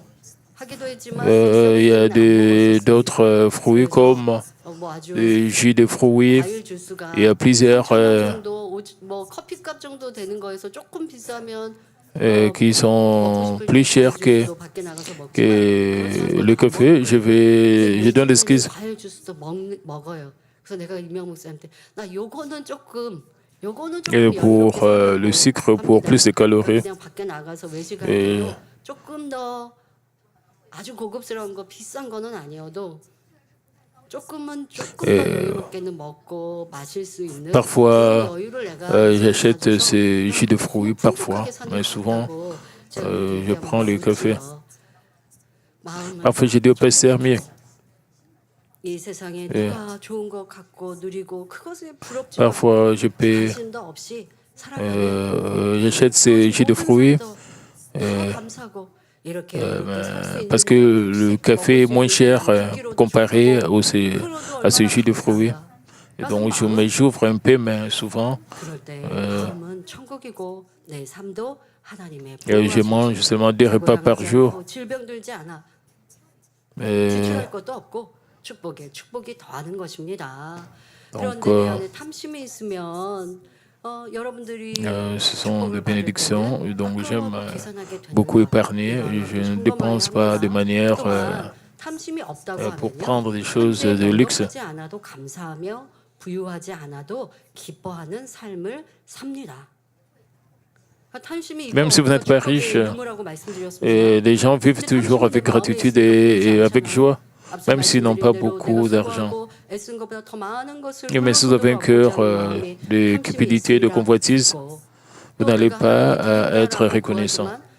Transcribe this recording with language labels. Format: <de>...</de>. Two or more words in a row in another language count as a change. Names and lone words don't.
<fr>Il y a d'autres fruits comme le jus de fruits. Il y a plusieurs qui sont plus chers que le café. Je donne l'excuse.</fr> <ko>그래서 내가 임명 목사님한테 나 요거는 조금</ko> <fr>Et pour le sucre, pour plus de calories.</fr> <ko>그냥 밖에 나가서 외식할</ko> <fr>Et</fr> <ko>때도 조금 더 아주 고급스러운 거 비싼 거는 아니어도 조금 더 여유롭게는 먹고 마실 수 있는</ko> <fr>parfois,</fr> <ko>여유를 내가</ko> <fr>j'achète ces jus de fruits, parfois, mais souvent, je prends le café. Parfois, j'ai dit au pasteur, mais</fr> <ko>이 세상에 누가 좋은 거 갖고 누리고 그것에 부럽지</ko> <fr>parfois, je paie,</fr> <ko>당신도 없이 살아가는</ko> <fr>j'achète ces jus de fruits</fr> <ko>감사하고</ko> <fr>parce que le café est moins cher comparé à ce jus de fruits. Et donc, je m'ouvre un peu, mais souvent, je mange seulement 2 repas par jour.</fr> <ko>축복이 더하는 것입니다.</ko> <fr>Donc,</fr> <ko>그런데 내 안에 탐심이 있으면 여러분들이</ko> <fr>ce sont des bénédictions, donc j'aime beaucoup épargner. Je ne dépense pas de manière</fr> <ko>탐심이 없다고</ko> <fr>pour</fr> <ko>하면요.</ko> <fr>prendre des choses de luxe.</fr> <ko>하지 않아도 감사하며 부유하지 않아도 기뻐하는 삶을 삽니다.</ko> <fr>Même si vous n'êtes pas riche, les gens vivent toujours avec gratitude et avec joie, même s'ils n'ont pas beaucoup d'argent. Mais si vous avez un cœur de cupidité, de convoitise, vous n'allez pas être reconnaissant.</fr>